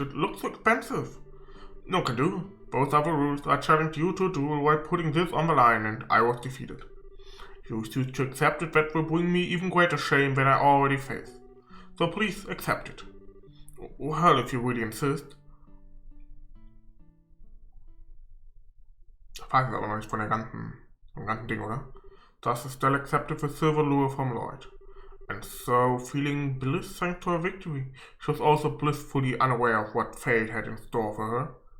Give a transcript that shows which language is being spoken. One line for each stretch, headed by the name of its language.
English: It looks so expensive. No can do. Both are the rules. I challenged you to a duel while putting this on the line, and I was defeated. You choose to accept it. That will bring me even greater shame than I already face. So please accept it. Well, if you really insist.
German: Ich weiß es aber noch nicht vom ganzen Ding, oder?
English: Thus Estelle accepted the silver lure from Lloyd. And so, feeling bliss thanks to her victory, she was also blissfully unaware of what fate had in store for her.